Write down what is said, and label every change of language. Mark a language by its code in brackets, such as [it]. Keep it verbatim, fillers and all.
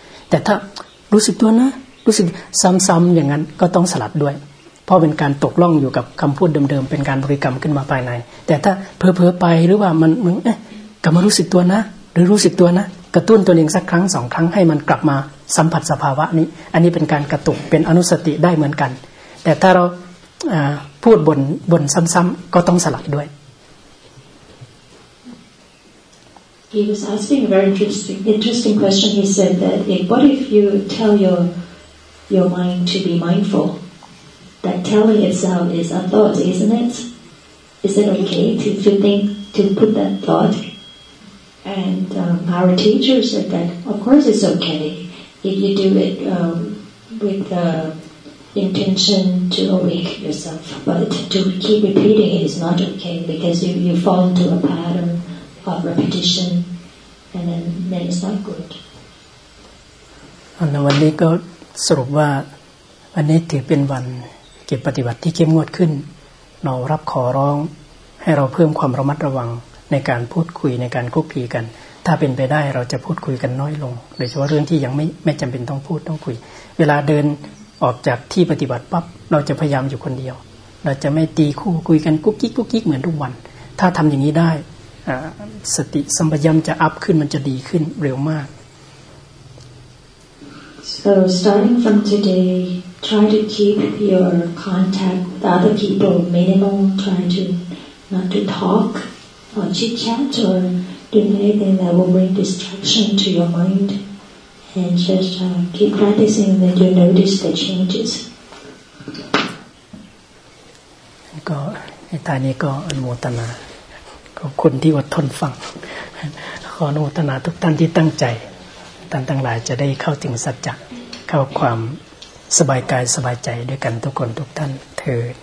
[th] แต่ถ้ารู้สึกตัวนะรู้สึกซ้ำๆอย่างนั้นก็ต้องสลัดด้วยเพราะเป็นการตกล่องอยู่กับคำพูดเดิมๆเป็นการบริกรรมขึ้นมาภายในแต่ถ้าเผลอๆไปหรือว่ามันมึงเอ๊ะกลับมารู้สึกตัวนะหรือรู้สึกตัวนะกระตุ้นตัวเองสักครั้งสองครั้งให้มันกลับมาสัมผัสสภาวะนี้อันนี้เป็นการกระตุกเป็นอนุสติได้เหมือนกันแต่ถ้าเราพูดบนบนซ้ำๆก็ต้องสลัดด้วย [en] He was asking a very interesting, interesting question. He said that hey, what if you tell your your mind to be mindful? That telling itself is a thought, isn't it? Is it okay to to think to put that thought? And um, our teacher said that of course it's okay if you do it um, with the. intention to awake yourself, but to keep repeating it is not okay because you, you fall into a pattern of repetition and then, then it's not good. [th] วันนี้ก็สรุปว่าวันนี้ถือเป็นวันเก็บปฏิบัติที่เข้มงวดขึ้นเรารับขอร้องให้เราเพิ่มความระมัดระวังในการพูดคุยในการคุกคีกันถ้าเป็นไปได้เราจะพูดคุยกันน้อยลงโดยเฉพาะเรื่องที่ยังไม่ไม่จำเป็นต้องพูดต้องคุยเวลาเดินออกจากที่ปฏิบัติปั๊บเราจะพยายามอยู่คนเดียวเราจะไม่ตีคู่คุยกันกุ๊กกิ๊กกุ๊กกิ๊กเหมือนทุกวันถ้าทำอย่างนี้ได้สติสัมปชัญญะจะอัพขึ้นมันจะดีขึ้นเร็วมาก [en] So starting from today try to keep your contact with other people minimal try to not to talk or chit chat or do anything that will bring distraction to your mindAnd just uh, keep practicing that you notice the changes. [th] ก็ในตอนนี้ก็อนุโมทนาขอบคุณที่อดทนฟังขออนุโมทนาทุกท่านที่ตั้งใจท่านทั้งหลายจะได้เข้าถึงสัจจะเข้าความสบายกายสบายใจด้วยกันทุกคนทุกท่านเถิด